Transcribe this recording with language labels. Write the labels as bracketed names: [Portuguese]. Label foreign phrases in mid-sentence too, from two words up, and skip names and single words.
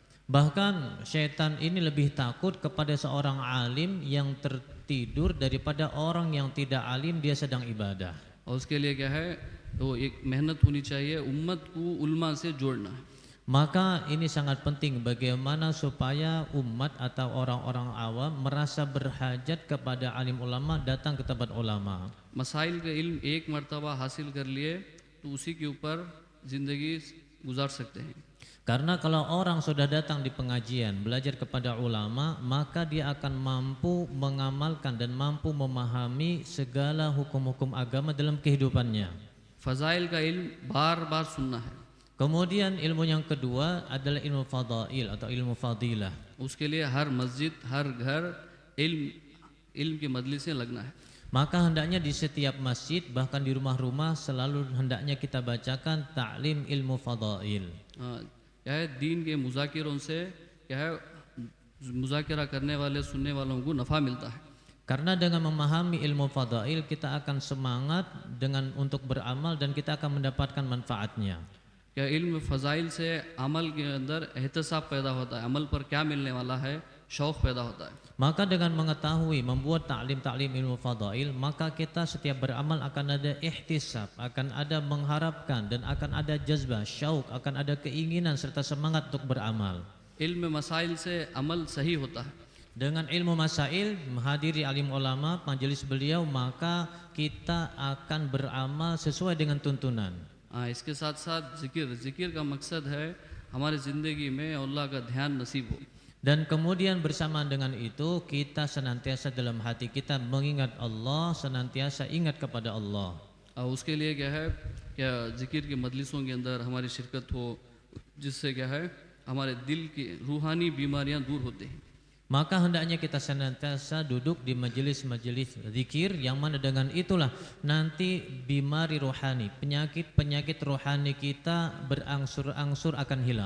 [Indonesian] Bahkan syaitan ini lebih takut kepada seorang alim yang tertidur daripada orang yang tidak alim dia sedang ibadah. [Urdu] اور اس کے لیے کیا ہے تو ایک محنت ہونی چاہیے، امت کو علما سے جوڑنا ہے. [Indonesian] Maka ini sangat penting bagaimana supaya umat atau orang-orang awam merasa berhajat kepada alim ulama, datang ke tempat ulama. [Urdu] مسائل کا علم ایک مرتبہ حاصل کر لیے تو اسی کے اوپر زندگی گزار سکتے ہیں. [Indonesian] Karena kalau orang sudah datang di pengajian belajar kepada ulama, maka dia akan mampu mengamalkan dan mampu memahami segala hukum-hukum agama dalam kehidupannya. [Urdu] فضائل کا علم بار بار سننا ہے. [Indonesian] Kemudian ilmu yang kedua adalah ilmu fadail atau ilmu fadilah. [Urdu] اس کے لیے ہر مسجد ہر گھر علم کی مجلسیں لگنا ہے. [Indonesian] Maka hendaknya di setiap masjid bahkan di rumah-rumah selalu hendaknya kita bacakan ta'lim ilmu fadail. [Urdu] کیا ہے دین کے مذاکروں سے کیا ہے مذاکرہ کرنے والے سننے والوں کو نفع ملتا ہے. [Indonesian] Karena dengan memahami ilmu fadail kita akan semangat dengan untuk beramal dan kita akan mendapatkan manfaatnya. [Urdu] کیا علم فضائل سے عمل کے اندر احتساب پیدا ہوتا ہے، عمل پر کیا ملنے والا ہے شوق پیدا ہوتا ہے. [Indonesian] Maka dengan mengetahui membuat ta'lim ilmu fadail, maka kita setiap beramal akan ada ihtisab, akan ada mengharapkan dan akan ada jazbah, syauq, akan ada keinginan serta semangat untuk beramal. [Urdu] علم مسائل سے عمل صحیح ہوتا ہے. [Indonesian] Dengan ilmu masail, menghadiri alim ulama, majelis beliau, maka kita akan beramal sesuai dengan tuntunan. [Urdu] اس کے ساتھ ساتھ ذکر کا مقصد ہے ہماری زندگی میں اللہ کا دھیان نصیب ہو. [Indonesian] Dan kemudian bersamaan dengan itu kita senantiasa dalam hati kita mengingat Allah, senantiasa ingat kepada Allah. [Urdu] اس کے لیے کیا ہے کیا ذکر کی مجلسوں کے اندر ہماری شرکت ہو، جس سے کیا ہے ہمارے دل کی روحانی بیماریاں دور ہوتی ہیں. [Indonesian] Maka hendaknya kita senantiasa duduk di majelis-majelis zikir yang mana dengan itulah nanti [Urdu] بیماری روحانی, [Indonesian] penyakit-penyakit rohani kita berangsur-angsur akan hilang.